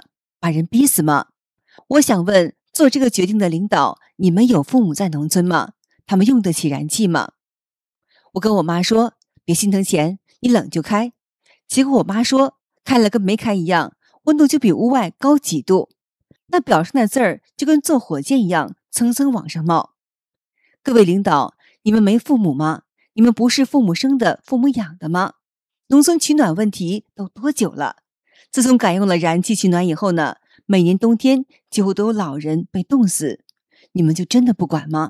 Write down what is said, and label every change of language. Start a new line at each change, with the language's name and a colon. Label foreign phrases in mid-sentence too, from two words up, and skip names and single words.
Chinese: 把人逼死嗎？我想問，做這個決定的領導，你們有父母在農村嗎？他們用得起燃氣嗎？我跟我媽說，別心疼錢，你冷就開。結果我媽說，開了跟沒開一樣，溫度就比屋外高幾度，那表上的字兒就跟坐火箭一樣，蹭蹭往上冒。各位領導，你們沒父母嗎？你們不是父母生的，父母養的嗎？農村取暖問題都多久了？自從改用了燃氣取暖以後呢，每年冬天幾乎都有老人被凍死，你們就真的不管嗎？